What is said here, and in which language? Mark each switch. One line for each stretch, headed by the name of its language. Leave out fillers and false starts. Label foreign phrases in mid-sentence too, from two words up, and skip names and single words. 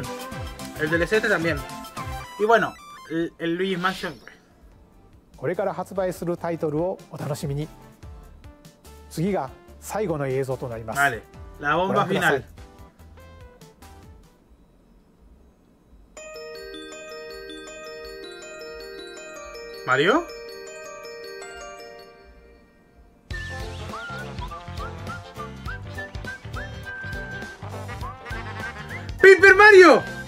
Spanish: El DLC también. Y bueno, el Luigi's Mansion.
Japanese: これから発売するタイトルをお楽しみに。次が最後の映像となります。
Spanish: Vale, la bomba final. ¿Mario? ¡Paper Mario!